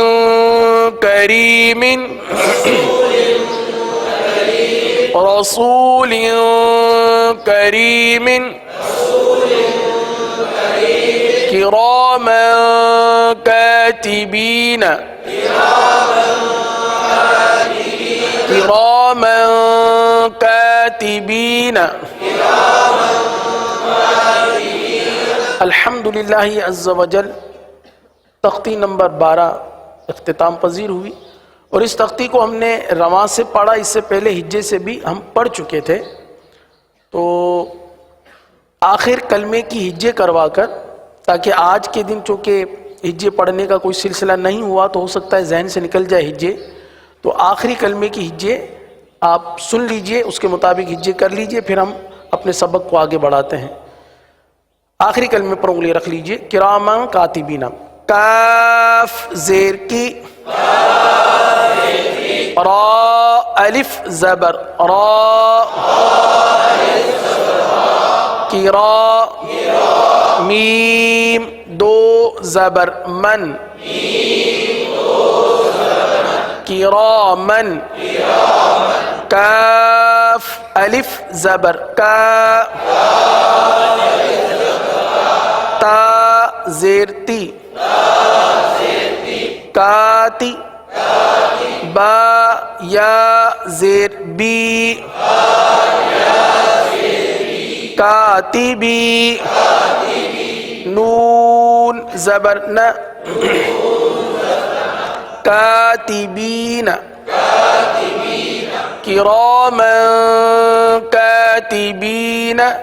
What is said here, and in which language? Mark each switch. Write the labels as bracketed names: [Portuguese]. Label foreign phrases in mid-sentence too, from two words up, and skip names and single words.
[Arabic] كريم كراما كاتبين الحمد لله عز وجل. [Urdu] تختی نمبر 12 اختتام پذیر ہوئی اور اس تختی کو ہم نے رواں سے پڑھا، اس سے پہلے ہجے سے بھی ہم پڑھ چکے تھے. تو آخر کلمے کی ہجے کرواکر، تاکہ آج کے دن چونکہ ہجے پڑھنے کا کوئی سلسلہ نہیں ہوا تو ہو سکتا ہے ذہن سے نکل جائے ہجے، تو آخری کلمے کی ہجے آپ سن لیجیے، اس کے مطابق ہجے کر لیجیے، پھر ہم اپنے سبق کو آگے بڑھاتے ہیں. آخری کلمے پر انگلی رکھ لیجیے. [Arabic] كراما كاتبين, [Urdu] کاف زیر کی, را الف زبر را، کرا میم دو زبر من، کرامن، کاف الف زبر کا, تا زیر تی, کاتی، با یا زیر بی، کاتبی، نون زبر ن، کاتبین, [Arabic] كراماً كاتبين,